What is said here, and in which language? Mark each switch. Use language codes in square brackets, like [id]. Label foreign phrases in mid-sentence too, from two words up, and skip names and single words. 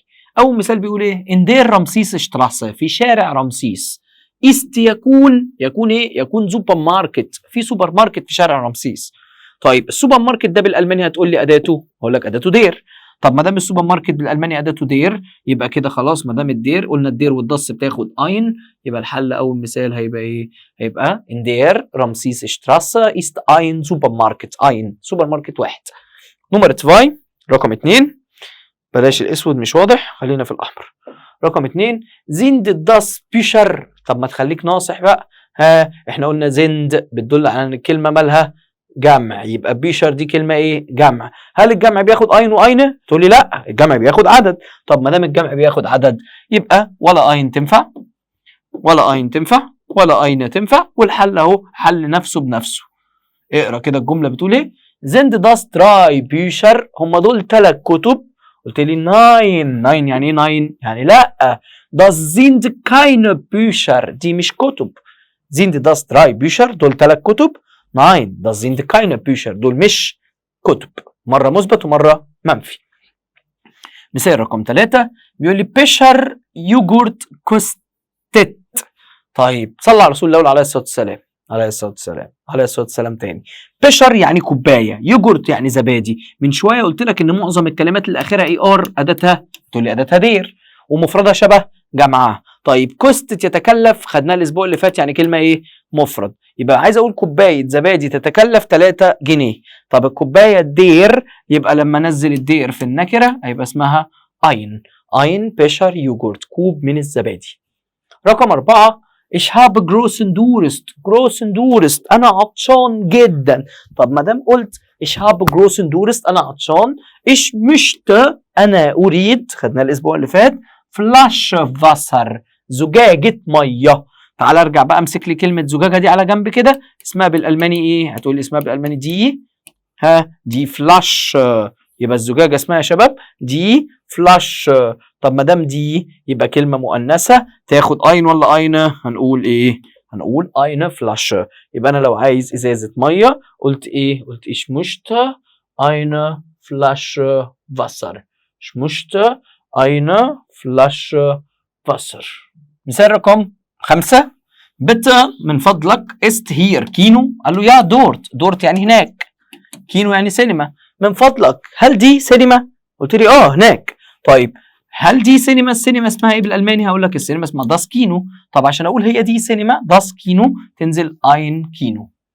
[ar] اول مثال بيقول ايه، [de] in der Ramsesstraße, [ar] في شارع رمسيس، است يكون، يكون ايه، يكون سوبر ماركت، في سوبر ماركت في شارع رمسيس. طيب السوبر ماركت ده بالالماني هتقول لي اداته، هقول لك اداته دير. طب ما دام السوبر ماركت بالالماني اداته دير، يبقى كده خلاص، ما دام الدير قلنا الدير والدص بتاخد اين، يبقى الحل اول مثال هيبقى ايه، هيبقى [de] in der Ramsesstraße ist ein Supermarkt. [ar] ein سوبر ماركت واحد. نمرة 2، رقم 2، بلاش الاسود مش واضح، خلينا في الاحمر. رقم 2، [de] sind das Bücher. [ar] طب ما تخليك ناصح بقى، ها احنا قلنا زند بتدل على ان الكلمه مالها جمع، يبقى بيشر دي كلمه ايه، جمع. هل الجمع بياخد اين واين؟ تقول لي لا، الجمع بياخد عدد. طب ما دام الجمع بياخد عدد، يبقى ولا اين تنفع، ولا اين تنفع، ولا اين تنفع، والحل اهو حل نفسه بنفسه. اقرا كده الجمله بتقول ايه، [de] sind das drei Becher, [ar] هم دول 3 كتب. قلت لي ناين، ناين يعني ايه ناين؟ يعني لا، [de] das sind keine Bücher، [ar] دي مش كتب. [de] sind das drei Bücher، [ar] دول 3 كتب. [de] nein das sind keine Bücher، [ar] دول مش كتب. مره مثبت ومره منفي. مثال رقم 3 بيقول لي [de] Becher Joghurt kostet. [ar] طيب صلى على رسول الله عليه الصلاه والسلام، عليه الصلاه والسلام، عليه الصلاه والسلام. تاني، بيشر يعني كوبايه، يوجورت يعني زبادي. من شويه قلت لك ان معظم الكلمات اللي اخرها اي ار اداتها، تقول لي اداتها دير ومفردها شبه جمعها. طيب كوستت يتكلف، خدناها الاسبوع اللي فات، يعني كلمه ايه؟ مفرد. يبقى عايز اقول كوبايه زبادي تتكلف 3 جنيه. طب الكوبايه دير، يبقى لما انزل الدير في النكره هيبقى اسمها اين. [de] ein Becher Joghurt, [ar] كوب من الزبادي. [de] رقم 4 ich habe großen Durst. großen Durst [ar] انا عطشان جدا. طب ما دام قلت [de] ich habe großen Durst [ar] انا عطشان، [de] ich möchte [ar] انا اريد، خدناه الاسبوع اللي فات، [de] Flasche Wasser [ar] زجاجة مية. تعال ارجع بقى امسك لي كلمة زجاجة دي على جنب كده، اسمها بالالماني ايه؟ هتقول لي اسمها بالالماني دي، [de] die Flasche. [ar] يبقى الزجاجة اسمها يا شباب [de] die Flasche. [ar] طب ما دام دي يبقى كلمة مؤنثة، تاخد اين ولا اينه؟ هنقول ايه؟ هنقول [de] eine Flasche. [ar] يبقى انا لو عايز ازازة مية قلت ايه؟ [de] قلت ich möchte eine Flasche Wasser. ich möchte eine Flasche Wasser. [ar] مثال رقم 5 bitte من فضلك [de] ist hier Kino. [ar] قال له يا دورت، دورت يعني هناك، كينو يعني سينما. من فضلك هل دي سينما؟ قلت لي هناك. طيب هل دي سينما؟ السينما اسمها ايه بالالماني؟ هقول لك السينما اسمها [de] das Kino. [ar] طب عشان اقول هي دي سينما [de] das Kino [ar] تنزل [de] ein Kino.